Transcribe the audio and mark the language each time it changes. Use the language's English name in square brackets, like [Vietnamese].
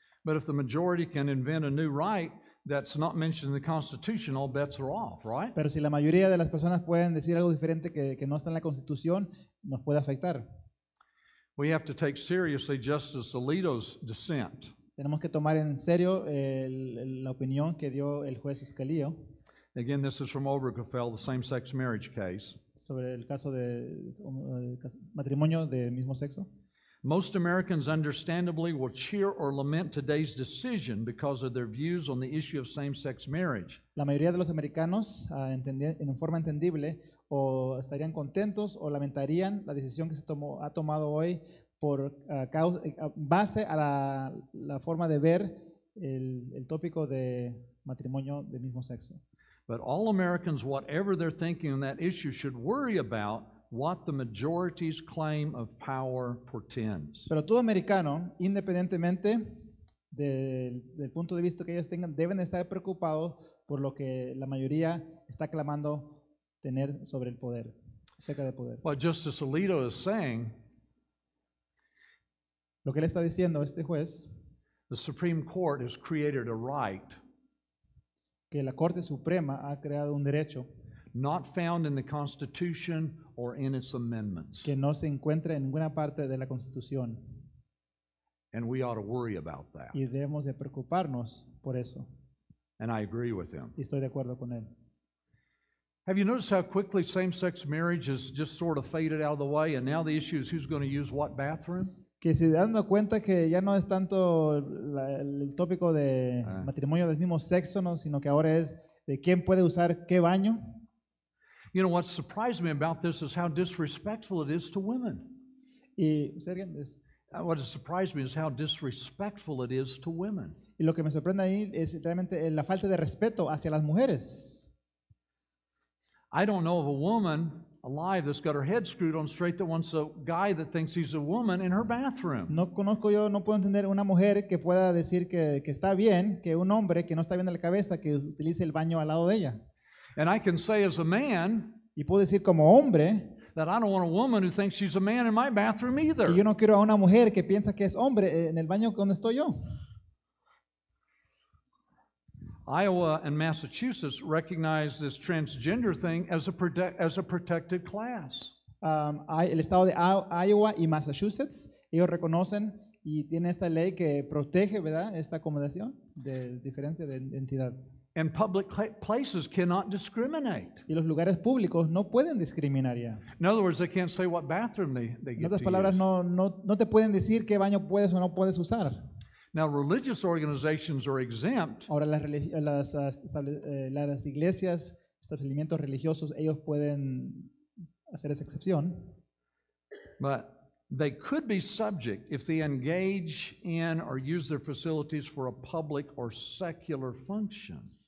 [English] But if the majority can invent a new right that's not mentioned in the Constitution, all bets are off, right? [Spanish] Pero si la mayoría de las personas pueden decir algo diferente que no está en la Constitución, nos puede afectar. [English] We have to take seriously Justice Alito's dissent. [Spanish] Tenemos que tomar en serio la opinión que dio el juez Scalia [English] Again, this is from Obergefell, the same-sex marriage case. [Spanish] sobre el caso de matrimonio de mismo sexo. [English] Most Americans understandably will cheer or lament today's decision because of their views on the issue of same-sex marriage. [Spanish] La mayoría de los americanos, en forma entendible, o estarían contentos o lamentarían la decisión que ha tomado hoy por base a la forma de ver el tópico de matrimonio de mismo sexo. [English] But all Americans, whatever they're thinking on that issue, should worry about what the majority's claim of power portends. [Spanish] Pero todo americano, independientemente del punto de vista que ellos tengan, deben estar preocupados por lo que la mayoría está clamando tener sobre el poder, cerca del poder. [English] What Justice Alito is saying, [Spanish] Lo que él está diciendo, este juez, [English] the Supreme Court has created a right [Spanish] que la Corte Suprema ha creado un derecho [English] not found in the Constitution or in its amendments. [Spanish] que no se encuentra en ninguna parte de la Constitución [English] And we ought to worry about that. [Spanish] y debemos de preocuparnos por eso. [English] And I agree with him. [Spanish] Y estoy de acuerdo con él. [English] Have you noticed how quickly same-sex marriage has just sort of faded out of the way, and now the issue is who's going to use what bathroom? [Spanish] Que se dan cuenta que ya no es tanto el tópico de matrimonio del mismo sexo, ¿no? Sino que ahora es de quién puede usar qué baño. [English] You know, what surprised me about this is how disrespectful it is to women. [Spanish] Y [English] What has surprised me is how disrespectful it is to women. [Spanish] lo que me sorprende ahí es realmente la falta de respeto hacia las mujeres. [English] I don't know of a woman alive that's got her head screwed on straight that wants a guy that thinks he's a woman in her bathroom. [Spanish] No puedo entender una mujer que pueda decir que está bien, que un hombre que no está bien de la cabeza, que utilice el baño al lado de ella. [English] And I can say as a man [Spanish] Y puedo decir como hombre [English] that I don't want a woman who thinks she's a man in my bathroom either. [Spanish] que yo no quiero a una mujer que piensa que es hombre en el baño donde estoy yo. [English] Iowa and Massachusetts recognize this transgender thing as a protected class. [Spanish] El estado de Iowa y Massachusetts, ellos reconocen y tienen esta ley que protege, ¿verdad?, esta acomodación de diferencia de identidad. [English] And public places cannot discriminate. [Spanish] Y los lugares públicos no pueden discriminar ya. [English] In other words, they can't say what bathroom they [Spanish] En [English] get [Spanish] otras [English] to [Spanish] palabras, [English] use. [Spanish] no te pueden decir qué baño puedes o no puedes usar. [English] Now, religious organizations are exempt, [Spanish] Ahora las iglesias, establecimientos religiosos, ellos pueden hacer esa excepción. [English] but they could be subject if they engage in or use their facilities for a public or secular function.